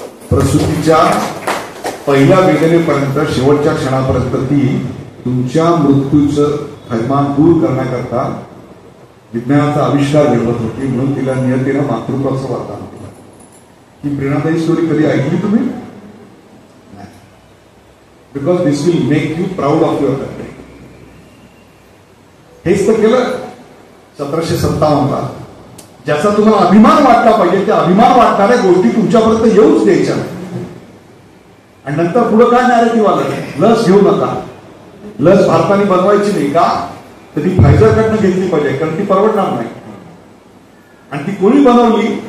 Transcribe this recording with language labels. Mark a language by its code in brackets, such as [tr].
[mr] प्रसूतीच्या पहिल्या वेदनेपर्यंत शेवटच्या क्षणापर्यंत ती तुमच्या मृत्यूचं थैमान दूर करण्याकरता विज्ञानाचा आविष्कार घडवत होती. म्हणून तिला नियतीनं मातृत्वाचं वरदान दिलं. ही प्रेरणादायी स्टोरी कधी ऐकली तुम्ही? नाही. [en] Because this will make you proud of your country. [mr] हेच तर केलं 1757ला. ज्याचा तुम्हाला अभिमान वाटला पाहिजे त्या अभिमान वाटणाऱ्या गोष्टी तुमच्यापर्यंत येऊच द्यायच्या नाही. आणि नंतर पुढे काय नॅरेटिव्ह आलं? लस घेऊ नका, लस भारताने बनवायची नाही का, तर ती फायझरकडनं घेतली पाहिजे कारण ती परवडणार नाही. आणि ती कोणी बनवली?